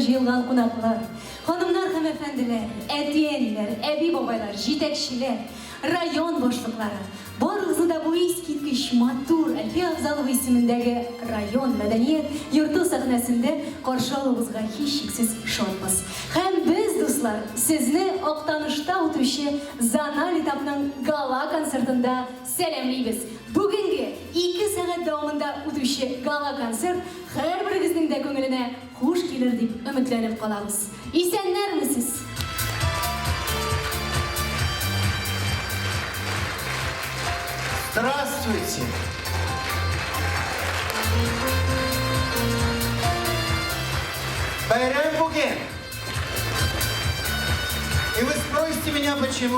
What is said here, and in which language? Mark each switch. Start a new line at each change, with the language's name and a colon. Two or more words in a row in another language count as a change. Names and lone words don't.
Tatar: jıyılgan konaklar, hanımlar hem efendiler, әтиәниләр, әби бабайлар, җитәкчеләр, район башлыклары, барыгызны да бу искиткеч матур Әлфия Абзалова исемендәге район мәдәният йорты сәхнәсендә каршы алуыбызга һичшиксез шатбыз. Һәм без, дуслар, сезне Актанышта үтүче Занал этапның гала концертында сәламлыйбыз. Бүгенге 2 сәгать дәвамында үтүче гала концерт һәрберегезнең дә күңеленә хуш килер дип өметләнеп калабыз. Исәннәрмесез?
Russian: Здравствуйте!
Tatar: Байрам Буген!
Russian: И вы спросите меня, почему?